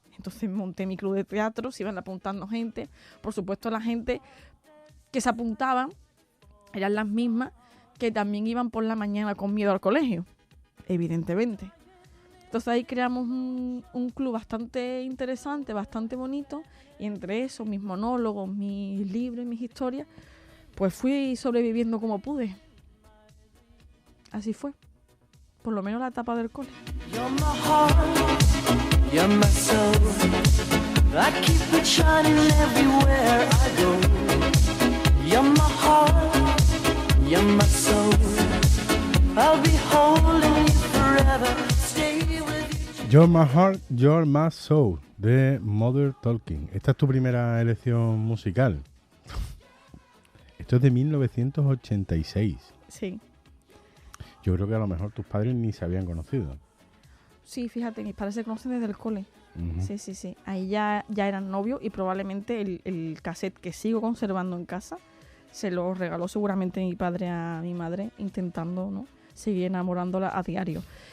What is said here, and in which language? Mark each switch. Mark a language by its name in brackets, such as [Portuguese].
[Spanish] Entonces monté mi club de teatro, se iban apuntando gente. Por supuesto, la gente que se apuntaban eran las mismas que también iban por la mañana con miedo al colegio, evidentemente. Entonces ahí creamos un club bastante interesante, bastante bonito, y entre eso, mis monólogos, mis libros y mis historias, pues fui sobreviviendo como pude. Así fue, por lo menos la etapa del cole. [English] You're my heart, you're my soul. I keep it shining everywhere I go. You're my heart, you're my soul. I'll be holding you forever. Stay with you. You're my heart, you're my soul, de Mother Talking. [Spanish] Esta es tu primera elección musical. Esto es de 1986. Sí. Yo creo que a lo mejor tus padres ni se habían conocido. Sí, fíjate, mis padres se conocen desde el cole. Uh-huh. Sí. Ahí ya eran novios y probablemente el cassette que sigo conservando en casa se lo regaló seguramente mi padre a mi madre, intentando, ¿no?, seguir enamorándola a diario.